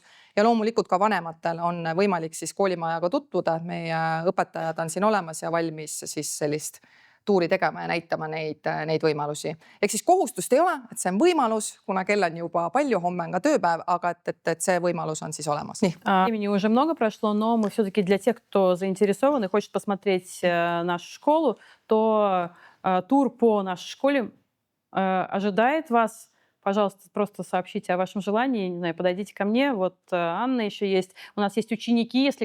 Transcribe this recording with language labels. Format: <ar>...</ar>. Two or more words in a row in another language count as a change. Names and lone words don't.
<et>Ja loomulikult ka vanematel on võimalik siis koolimajaga tutvuda. Meie õpetajad on siin olemas ja valmis siis sellist tuuri tegema ja näitama neid võimalusi. Ehk siis kohustust ei ole, et see on võimalus, kuna kell on juba palju, homme on ka tööpäev, aga et see võimalus on siis olemas. Nii.</et> <ru>Времени уже много прошло, но мы все-таки для тех, кто заинтересован и хочет посмотреть нашу школу, то тур по нашей школе ожидает вас. Пожалуйста, просто сообщите о вашем желании, не знаю, подойдите ко мне. Вот Анна еще есть. У нас есть ученики.</ru>